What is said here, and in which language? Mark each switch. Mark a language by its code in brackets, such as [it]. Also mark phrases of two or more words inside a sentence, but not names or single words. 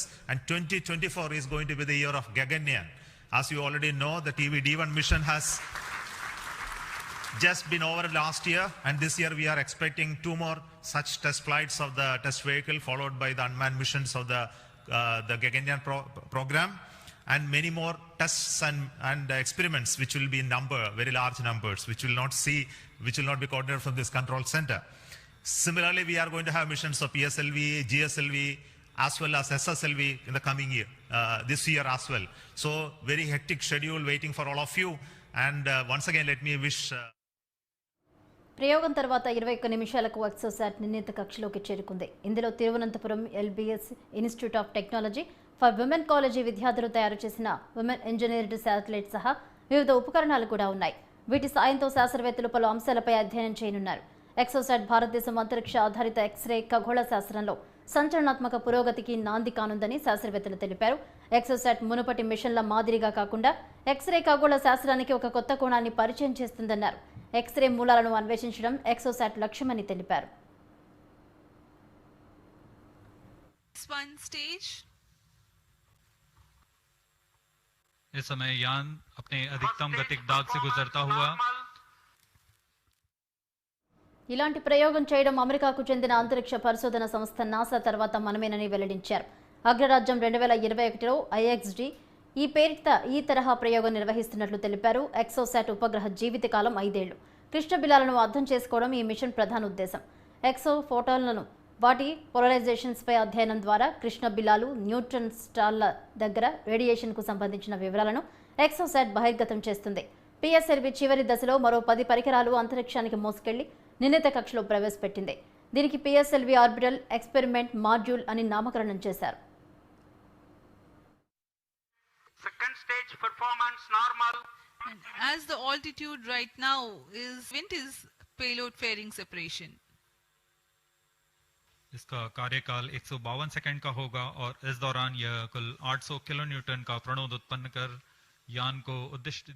[en] And 2024 is going to be the year of Gaganyaan. As you already know, the TV-D1 mission has just been over last year, and this year we are expecting 2 more such test flights of the test vehicle, followed by the unmanned missions of the Gaganyaan program, and many more tests and experiments, which will be in number, very large numbers, which will not be coordinated from this control center. Similarly, we are going to have missions of PSLV, GSLV, as well as SSLV in the coming year, this year as well. So very hectic schedule waiting for all of you. And once again, let me wish... [te] ప్రయోగం తర్వాత 21 నిమిషాలకు ఎక్సోసాట్ నిర్ణీత కక్షలోకి చేరుకుంది. ఇందులో తిరువనంతపురం ఎల్బీఎస్ ఇన్స్టిట్యూట్ ఆఫ్ టెక్నాలజీ ఫర్ విమెన్ కాలేజీ విద్యార్థులు తయారు చేసిన విమెన్ ఇంజనీర్డ్ శాటిలైట్ సహా వివిధ ఉపకరణాలు కూడా ఉన్నాయి. వీటి సాయంతో శాస్త్రవేత్తలు పలు అంశాలపై అధ్యయనం చేయనున్నారు. ఎక్సోసాట్ భారతదేశం అంతరిక్ష ఆధారిత ఎక్స్రే ఖగోళ శాస్త్రంలో సంచలనాత్మక పురోగతికి నాంది కానుందని శాస్త్రవేత్తలు తెలిపారు. ఎక్సోసాట్ మునుపటి మిషన్ల మాదిరిగా కాకుండా ఎక్స్రే ఖగోళ శాస్త్రానికి ఒక కొత్త కోణాన్ని పరిచయం చేస్తుందన్నారు. ఎక్స్రే మూలాలను అన్వేషించడం ఎక్సోసాట్ లక్ష్యమని తెలిపారు. [hi] इस समय यान अपने अधिकतम गतिक दाग से गुजरता हुआ [te] ఇలాంటి ప్రయోగం చేయడం అమెరికాకు చెందిన అంతరిక్ష పరిశోధన సంస్థ నాసా తర్వాత మనమేనని వెల్లడించారు. అగ్రరాజ్యం 2021లో ఐఎక్స్డి ఈ తరహా ప్రయోగం నిర్వహిస్తున్నట్లు తెలిపారు. ఎక్సోసాట్ ఉపగ్రహ జీవితకాలం 5 ఏళ్లు. కృష్ణబిలాలను అర్థం చేసుకోవడం ఈ మిషన్ ప్రధాన ఉద్దేశం. ఎక్సో ఫోటాన్లను వాటి పోలరైజేషన్స్పై అధ్యయనం ద్వారా కృష్ణబిలాలు, [en] neutron stars [te] దగ్గర రేడియేషన్కు సంబంధించిన వివరాలను ఎక్సోసాట్ బహిర్గతం చేస్తుంది. పిఎస్ఎల్వి చివరి దశలో మరో 10 పరికరాలు అంతరిక్షానికి మోసుకెళ్లి నిర్ణీత కక్షలో ప్రవేశపెట్టింది. దీనికి పిఎస్ఎల్వి ఆర్బిటల్ ఎక్స్పెరిమెంట్ మాడ్యూల్ అని నామకరణం చేశారు. [en] Second stage performance normal. And as the altitude right now is payload fairing separation. [hi] इसका कार्यकाल 152 सेकंड का होगा और इस दौरान यह कुल 800 किलोन्यूटन का प्रणोद उत्पन्न कर यान को उद्दिष्ट